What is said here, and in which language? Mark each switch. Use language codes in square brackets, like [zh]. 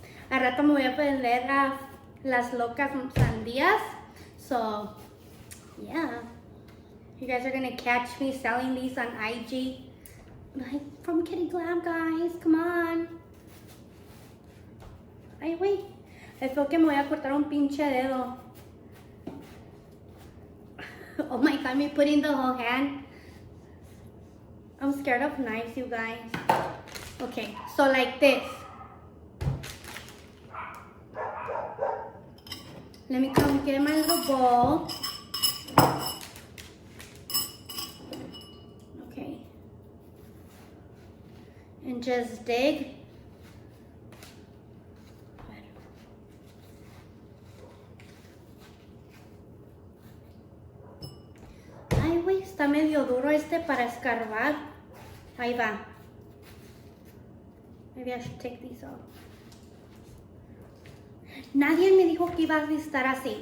[es] Al rato me voy a aprender a las locas sandías. [en] So, yeah. You guys are gonna catch me selling these on IG. Like, from Kitty Glam, guys. Come on. [es] Ay, [en] wait. I feel [es] que me voy a cortar un pinche dedo. [en] Oh my god, me putting the whole hand. I'm scared of knives, you guys. Okay, so like this. Let me come get my little bowl. Okay. And just dig. [es] Ay, güey, está medio duro este para escarbar. Ahí va. [en] Maybe I should take these off. [es] Nadie me dijo que iba a estar así.